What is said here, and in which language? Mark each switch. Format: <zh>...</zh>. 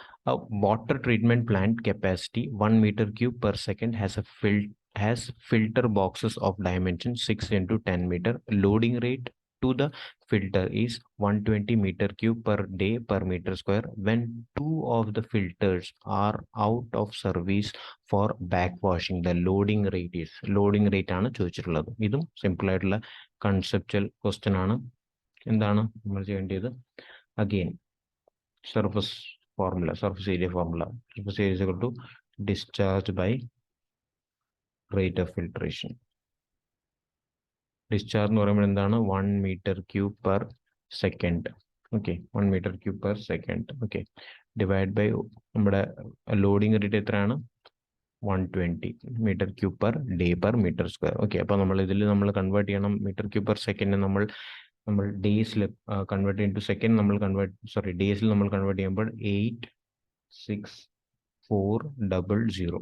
<en>A water treatment plant capacity 1 meter cube per second has filter boxes of dimension 6 into 10 meter. Loading rate to the filter is 120 meter cube per day per meter square. When 2 of the filters are out of service for backwashing, the loading rate is.</en> <ml>Loading rate ആണ് ചോദിച്ചിട്ടുള്ളത്. ഇതും simple ആയിട്ടുള്ള conceptual question ആണ്. എന്താണ് നമ്മൾ ചെയ്യേണ്ടത്?</ml> <en>Again surface formula, surface area formula. Surface area is equal to discharge by rate of filtration.</en> <ml>Discharge എന്ന് പറയുമ്പോൾ എന്താണ്?</ml> <en>1 meter cube per second. Okay, 1 meter cube per second.</en> <ml>Okay, divide by നമ്മുടെ loading rate എത്രയാണ്?</ml> <en>120 meter cube per day per meter square.</en> <ml>Okay, അപ്പോൾ നമ്മൾ ഇതിൽ നമ്മൾ convert ചെയ്യണം. മീറ്റർ ക്യൂബ് പെർ സെക്കൻഡ് നമ്മൾ ഡേയ്സിൽ കൺവേർട്ട് ചെയ്യുമ്പോൾ സെക്കൻഡ് നമ്മൾ ഡേയ്സിൽ നമ്മൾ കൺവേർട്ട് ചെയ്യുമ്പോൾ 86400.</ml>